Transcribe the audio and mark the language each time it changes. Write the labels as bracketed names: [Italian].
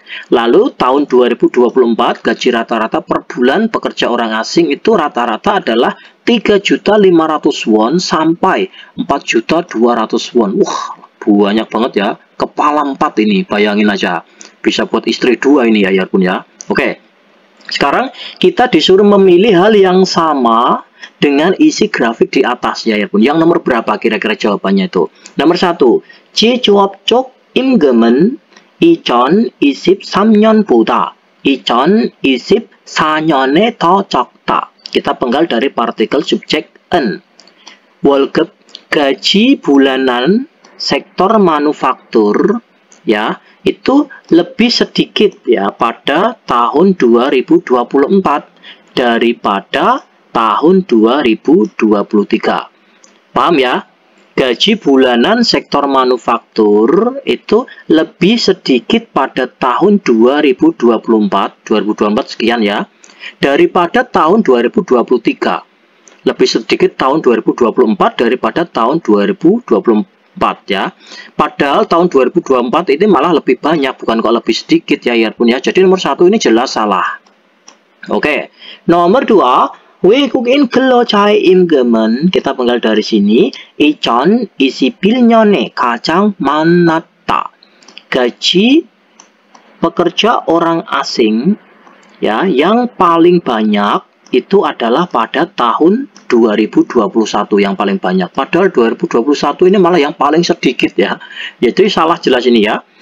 [Indonesian] Lalu tahun 2024 gaji rata-rata per bulan pekerja orang asing itu rata-rata adalah 3.500.000 won sampai 4.200.000 won. Wah, banyak banget ya. Kepala 4 ini, bayangin aja. Bisa buat istri 2 ini ya, Yarpun ya. Oke. Sekarang kita disuruh memilih hal yang sama dengan isi grafik di atas ya, Yarpun. Yang nomor berapa kira-kira jawabannya itu? Nomor 1. [Korean] 제조업 쪽 임금은 2023년보다 2024년에 더 적다. [Indonesian] Kita penggal dari partikel subjek en. 월급 gaji bulanan sektor manufaktur ya itu lebih sedikit ya pada tahun 2024 daripada tahun 2023. Paham ya? Gaji bulanan sektor manufaktur itu lebih sedikit pada tahun 2024 sekian ya, daripada tahun 2023. Lebih sedikit tahun 2024 daripada tahun 2024 ya. Padahal tahun 2024 ini malah lebih banyak, bukan kok lebih sedikit ya, Yarpun ya. Jadi nomor 1 ini jelas salah. Oke, nomor 2. [Korean] 외국인 근로자의 임금은 [Indonesian] kita penggal dari sini [Korean] 2021년에 가장 많았다. [Indonesian] Gaji pekerja orang asing ya yang paling banyak itu adalah pada tahun 2021 yang paling banyak. Padahal 2021 ini malah yang paling sedikit ya. Jadi salah jelas ini ya.